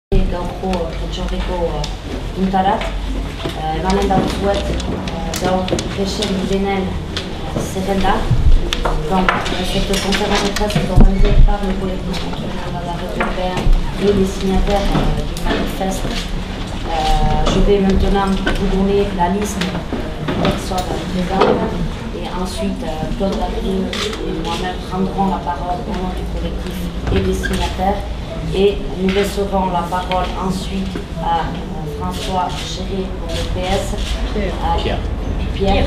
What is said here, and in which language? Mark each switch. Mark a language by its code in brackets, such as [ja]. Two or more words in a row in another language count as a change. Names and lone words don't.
[eu] gaurko prentxaurreko puntarat. Emanen dauzuet gaur presen direnen zerrenda. [fr] Donc, cette conférence de presse est organisée par le collectif Canada européen et les signataires du manifeste. Je vais maintenant vous donner la liste des personnes présentes et ensuite Claude Larrieux et moi-même prendrons la parole au nom du collectif et des signataires et nous laisserons la parole ensuite à François Chéret pour le PS, à Pierre.